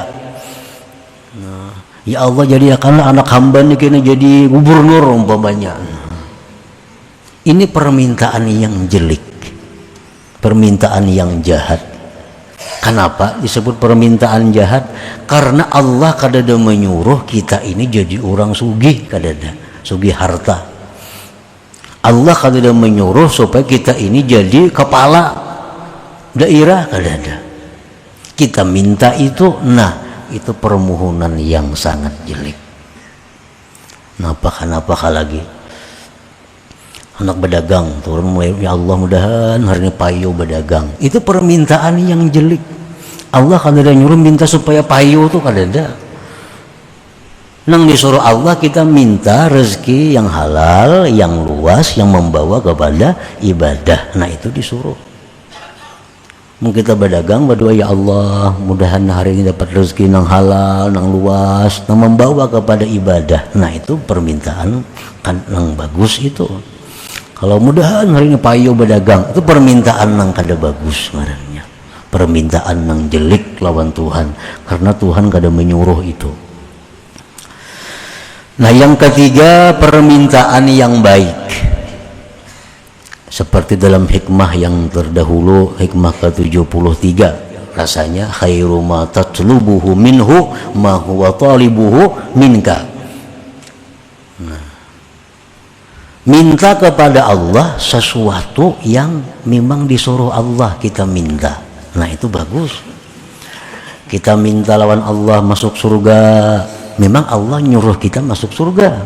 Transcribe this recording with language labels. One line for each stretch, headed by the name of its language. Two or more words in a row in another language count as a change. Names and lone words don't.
Indonesian: Nah, ya Allah, jadikanlah anak hamba ini kena jadi gubernur umpamanya. Ini permintaan yang jelek, permintaan yang jahat. Kenapa disebut permintaan jahat? Karena Allah kadada menyuruh kita ini jadi orang sugih, kadada sugih harta. Allah kadada menyuruh supaya kita ini jadi kepala daerah, kadada. Kita minta itu, nah itu permohonan yang sangat jelek. Kenapa lagi? Anak berdagang turun mulai, ya Allah mudahan hari ini payo berdagang. Itu permintaan yang jelek. Allah kadada nyuruh minta supaya payo tuh kadada. Nang disuruh Allah kita minta rezeki yang halal, yang luas, yang membawa kepada ibadah. Nah itu disuruh. Mungkin kita berdagang berdoa, ya Allah mudahan hari ini dapat rezeki yang halal, yang luas, yang membawa kepada ibadah. Nah itu permintaan kan yang bagus itu. Kalau mudahan hari ini payo berdagang, itu permintaan yang kada bagus sebenarnya. Permintaan yang jelek lawan Tuhan, karena Tuhan kada menyuruh itu. Nah yang ketiga, permintaan yang baik. Seperti dalam hikmah yang terdahulu, hikmah ke-73, rasanya
Arabic: خير ما تطلبه منه ما هو طالبه منك.
Indonesian: Nah, minta kepada Allah sesuatu yang memang disuruh Allah kita minta. Nah itu bagus. Kita minta lawan Allah masuk surga, memang Allah nyuruh kita masuk surga.